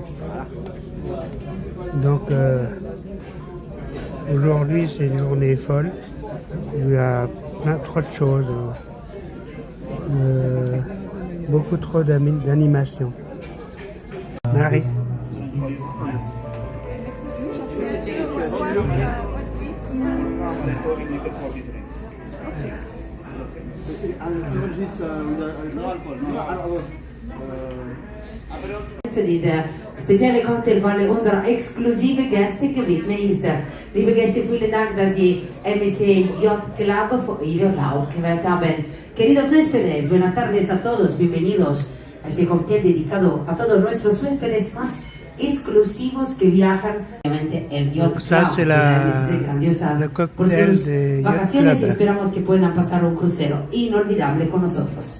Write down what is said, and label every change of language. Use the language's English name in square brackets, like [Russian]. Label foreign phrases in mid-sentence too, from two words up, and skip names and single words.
[French] Donc, aujourd'hui, c'est une journée folle. Il y a trop de choses. Beaucoup trop d'animation. Marie. [German] Diese spezielle Cocktail von unserer exklusiven Gästegebiet ist. Liebe Gäste, vielen Dank, dass Sie MSC Yacht Club für Ihr Urlaub gewählt haben. [Spanish] Queridos huéspedes, buenas tardes a todos, bienvenidos a este cóctel dedicado a todos nuestros huéspedes más exclusivos que viajan. Obviamente el Yacht Club, [French] Ça, c'est MSC grandiosa le [Spanish] por [French] cocktail [Spanish] sus [French] de Yacht [Spanish] vacaciones. [French] Club. [Spanish] Esperamos que puedan pasar un crucero inolvidable con nosotros.